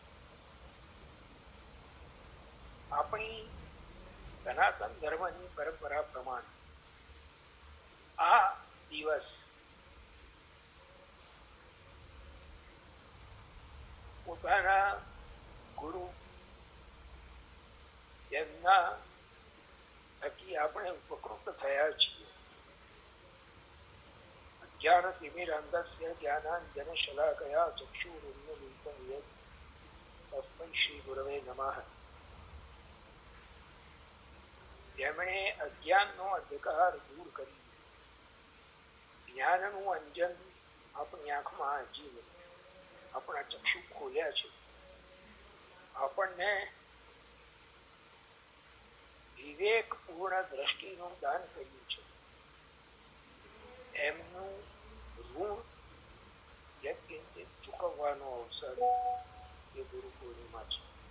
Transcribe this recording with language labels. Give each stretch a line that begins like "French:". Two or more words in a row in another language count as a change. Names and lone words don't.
Gujarati: આપણી સનાતન ધર્મની પરંપરા પ્રમાણે આ દિવસ પોતાના ગુરુ એમના થકી આપણે ઉપકૃત થયા છીએ.
Sanskrit: ज्ञानतिमिरान्धस्य ज्ञानाञ्जनशलाकया चक्षुरुन्मीलितं येन तस्मै श्रीगुरवे नमः.
Gujarati: જેમણે અજ્ઞાનનો અંધકાર દૂર કરી જ્ઞાનનું અંજન આપણી આંખમાં આંજી આપણા ચક્ષુ ખોલ્યા છે, આપણને વિવેકપૂર્ણ દ્રષ્ટિનું દાન કર્યું છે, એમનું ઋણ વ્યક્તિને ચૂકવવાનો અવસર એ ગુરુ પૂર્ણિમા છે.